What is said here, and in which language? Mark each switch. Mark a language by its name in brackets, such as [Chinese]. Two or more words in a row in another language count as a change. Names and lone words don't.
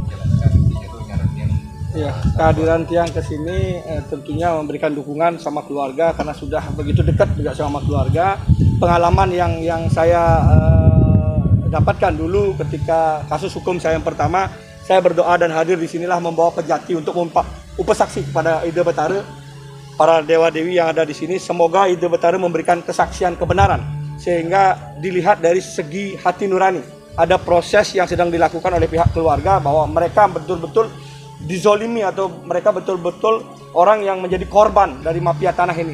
[Indonesian] Ya, kehadiran Tiang ke sini tentunya memberikan dukungan sama keluarga karena sudah begitu dekat juga sama keluarga. Pengalaman yang saya dapatkan dulu ketika kasus hukum saya yang pertama, saya berdoa dan hadir di sinilah membawa pejati untuk upasaksi kepada Ida Betara, para dewa-dewi yang ada di sini. Semoga Ida Betara memberikan kesaksian kebenaran sehingga dilihat dari segi hati nurani. Ada proses yang sedang dilakukan oleh pihak keluarga bahwa mereka betul-betul dizolimi atau mereka betul-betul orang yang menjadi korban dari mafia tanah ini.